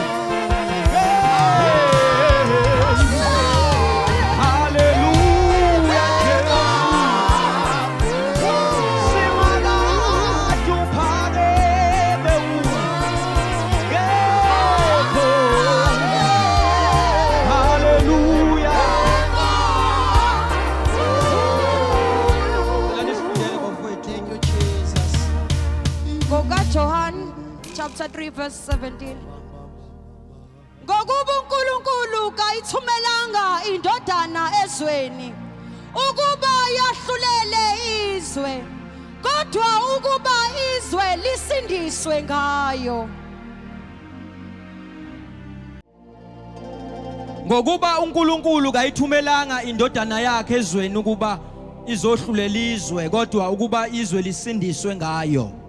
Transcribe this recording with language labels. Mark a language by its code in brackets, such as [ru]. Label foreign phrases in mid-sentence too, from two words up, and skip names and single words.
[zu] Hallelujah Jesu. Simangatu phakeme. Kekho. Hallelujah. [en] Thank you, Jesus. Ngoka John chapter 3 verse 17. [zu] Ngokuba uNkulunkulu kayithumelanga indodana ezweni ukuba yahlulele izwe, kodwa ukuba izwe lisindiswe ngayo. Ngokuba uNkulunkulu kayithumelanga indodana yakhe ezweni ukuba izohlulela izwe, kodwa ukuba izwe lisindiswe ngayo.